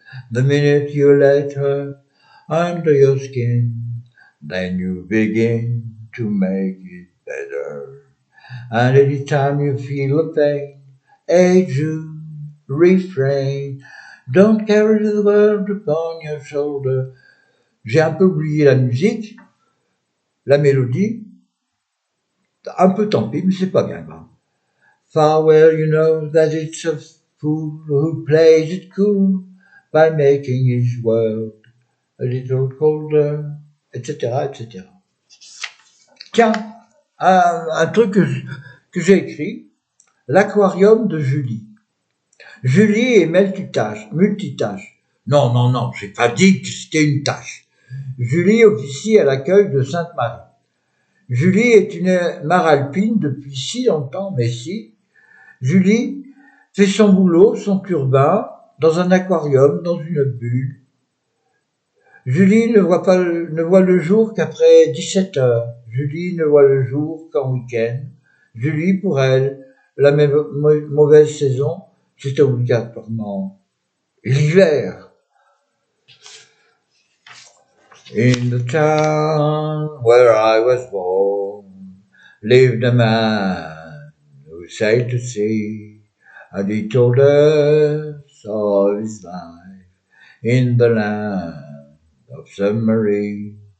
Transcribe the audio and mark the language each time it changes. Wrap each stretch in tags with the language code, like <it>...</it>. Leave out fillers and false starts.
<en>The minute you let her under your skin, then you begin to make it better. And anytime you feel a pain, hey Jude, refrain. Don't carry the world upon your shoulder.</en> <fr>J'ai un peu oublié la musique, la mélodie. Un peu tant pis, mais c'est pas bien grave.</fr> <en>Farewell, you know that it's a fool who plays it cool by making his world a little colder, etc., etc.</en> <fr>Tiens, un truc que j'ai écrit, l'aquarium de Julie. Julie est multitâche. Non, j'ai pas dit que c'était une tâche. Julie officie à l'accueil de Sainte-Marie. Julie est une mare alpine depuis si longtemps, mais si. Julie fait son boulot, son turbin, dans un aquarium, dans une bulle. Julie ne voit le jour qu'après 17 heures. Julie ne voit le jour qu'en week-end. Julie, pour elle, la mauvaise saison, c'est obligatoirement l'hiver.</fr> <en>In the town where I was born, lived a man who sailed to sea, and he told us of his life in the land of submarine.</en>